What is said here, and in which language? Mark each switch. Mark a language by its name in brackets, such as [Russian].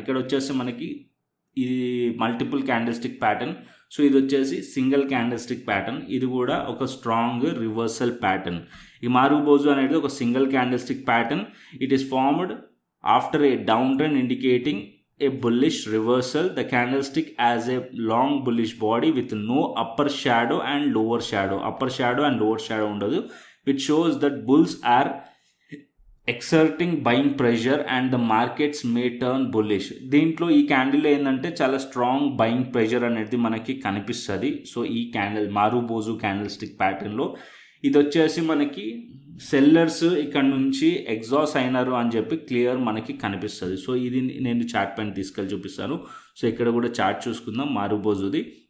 [Telugu] ఇక్కడ వచ్చేసి మనకి ఇది మల్టిపుల్ క్యాండిల్స్టిక్ ప్యాటర్న్. సో ఇది వచ్చేసి సింగిల్ క్యాండిల్స్టిక్ ప్యాటర్న్. ఇది కూడా ఒక స్ట్రాంగ్ రివర్సల్ ప్యాటర్న్. ఈ మారుబోజు అనేది ఒక single candlestick pattern. [English] It is formed after a down trend indicating a bullish reversal. The candlestick as a long bullish body with no upper shadow and lower shadow. Upper shadow and lower shadow [Telugu] ఉండదు, [English] which shows that bulls are exerting buying pressure and the markets may turn bullish. [Telugu] దీంట్లో ఈ candle ఏంటంటే చాలా strong buying pressure అనేది మనకి కనిపిస్తుంది. So ఈ candle మారుబోజు candle stick ప్యాటర్న్లో ఇది వచ్చేసి మనకి సెల్లర్స్ ఇక్కడ నుంచి ఎగ్జాస్ట్ అయినారు అని చెప్పి క్లియర్ మనకి కనిపిస్తుంది. సో ఇది నేను చార్ట్ పైన తీసుకెళ్ళి చూపిస్తాను. సో ఇక్కడ కూడా చార్ట్ చూసుకుందాం మారుబోజుది.